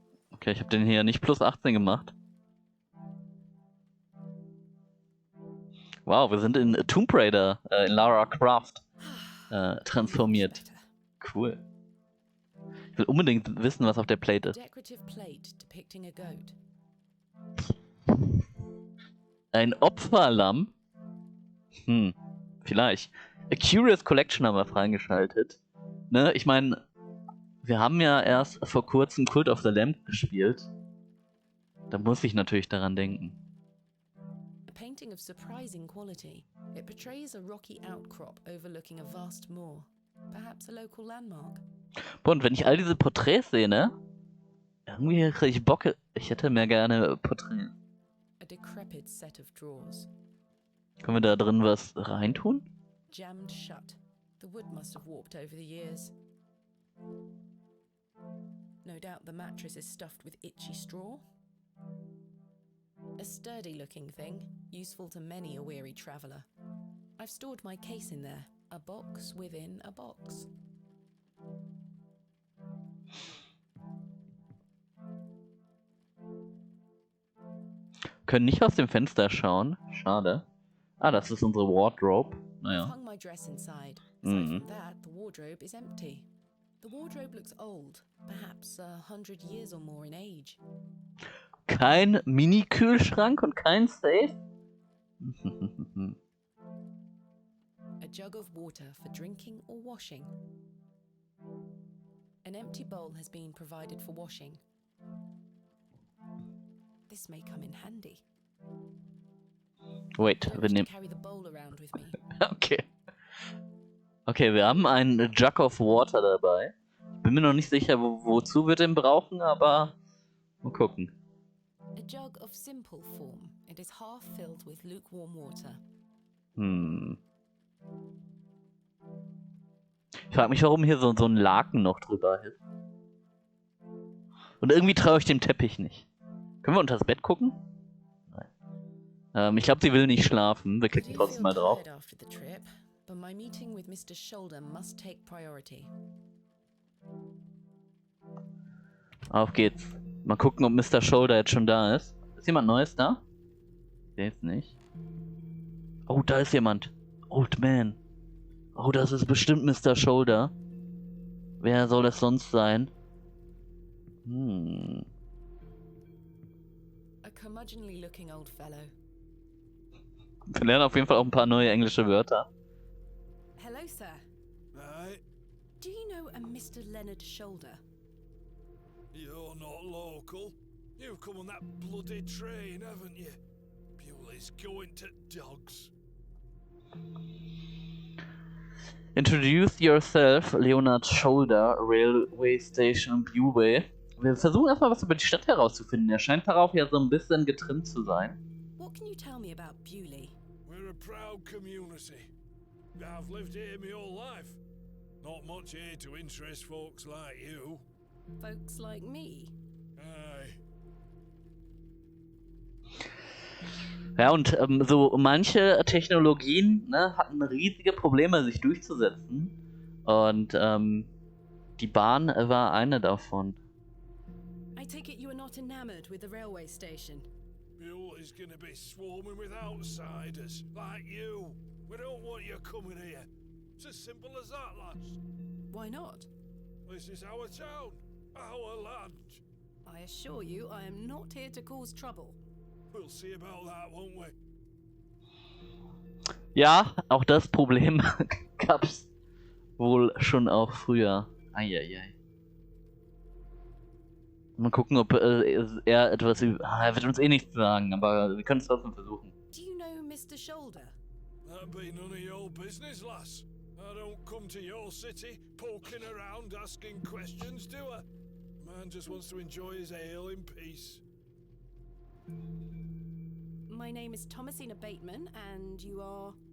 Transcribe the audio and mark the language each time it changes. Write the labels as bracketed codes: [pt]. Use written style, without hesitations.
[de] Okay, ich habe den hier nicht plus 18 gemacht. Wow, wir sind in Tomb Raider, in Lara Croft transformiert. Cool. Ich will unbedingt wissen, was auf der Plate ist. [en] Decorative plate depicting a goat. [de] Ein Opferlamm? Vielleicht. A Curious Collection haben wir freigeschaltet. Ne, ich meine, wir haben ja erst vor kurzem Cult of the Lamb gespielt. Da muss ich natürlich daran denken. [en] A painting of surprising quality. It portrays a rocky outcrop overlooking a vast moor. Perhaps a local landmark. [de] Boah, und wenn ich all diese Porträts sehe, ne? Irgendwie kriege ich Bock. Ich hätte mehr gerne Porträts. [en] A decrepit set of drawers. [de] Können wir da drin was reintun? [en] Jammed shut. The wood must have warped over the years. No doubt the mattress is stuffed with itchy straw. A sturdy looking thing, useful to many a weary traveller. I've stored my case in there, a box within a box. [de] Können nicht aus dem Fenster schauen. Schade. Ah, das ist unsere Wardrobe. [en] I've [de] Naja. [en] hung my dress inside. Aside from that, the wardrobe is empty. The wardrobe looks old, perhaps 100 years or more in age. [de] Kein Mini-Kühlschrank und kein Safe? [en] A jug of water for drinking or washing. An empty bowl has been provided for washing. This may come in handy. Wait, Don't [de] wir [en] wish to [de] nehmen... [en] carry the bowl around with me. Okay. [de] Okay, wir haben einen Jug of Water dabei. Bin mir noch nicht sicher, wozu wir den brauchen, aber mal gucken. [en] A jug of simple form. It is half filled with lukewarm water. [de] Ich frage mich, warum hier so ein Laken noch drüber ist. Und irgendwie traue ich dem Teppich nicht. Können wir unter das Bett gucken? Nein. Ich glaube, sie will nicht schlafen. Wir klicken trotzdem mal drauf. [en] But my meeting with Mr. Shoulder must take priority. [de] Auf geht's. Mal gucken, ob Mr. Shoulder jetzt schon da ist. Ist jemand Neues da? Der jetzt nicht. Oh, da ist jemand. Old Man. Oh, das ist bestimmt Mr. Shoulder. Wer soll es sonst sein? [en] A curmudgeonly looking old fellow. [de] Wir lernen auf jeden Fall auch ein paar neue englische Wörter. [en] Hello, sir. Aye, Do you know a Mr. Leonard Shoulder? you're not local. You've come on that bloody train, haven't you? Bewley's going to dogs. Introduce yourself, Leonard Shoulder, Railway Station, Bewley. [de] Wir versuchen erstmal was über die Stadt herauszufinden. Er scheint darauf ja so ein bisschen getrimmt zu sein. [en] What can you tell me about Bewley? We're a proud community. I've lived here my whole life. Not much here to interest folks like you. Folks like me? Aye. [de] Ja, und so manche Technologien, ne, hatten riesige Probleme, sich durchzusetzen. Und die Bahn war eine davon. [en] I take it you are not enamored with the railway station. Bewley's gonna be swarming with outsiders like you. We don't want you coming here. It's as simple as that, lads. Why not? This is our town, our land. I assure you I am not here to cause trouble. We'll see about that, won't we? [de] Ja, auch das Problem gab's wohl schon auch früher. Eieiei. Mal gucken, ob er etwas er wird uns eh nichts sagen, aber wir können es trotzdem versuchen. [en] Do you know Mr. Shoulder? That'd be none of your business, lass. I don't come to your city poking around asking questions, do I? Man just wants to enjoy his ale in peace. My name is Thomasina Bateman, and you are...